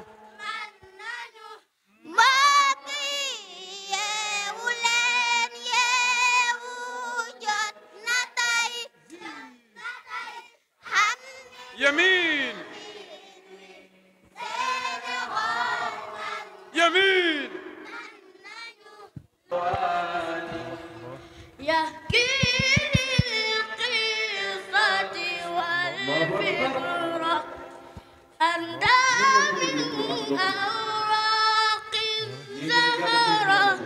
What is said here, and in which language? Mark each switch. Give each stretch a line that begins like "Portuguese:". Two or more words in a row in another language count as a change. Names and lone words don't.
Wolof: mbokk yi yeewu leen yeewu jot na tey xam yamin Sénégal yamin
Arabic: يحكي القصة والفكرة أندى من أوراق الزهرة